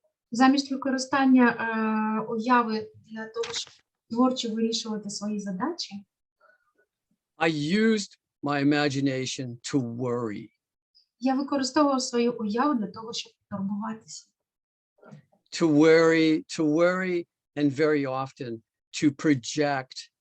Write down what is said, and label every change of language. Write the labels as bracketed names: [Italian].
[Ukrainian] Замість використання уяви для того, щоб творчо вирішувати свої задачі, [English] I used my imagination to worry. [Ukrainian] я використовував свою уяву для того, щоб турбуватися. [English] To worry, and very often to project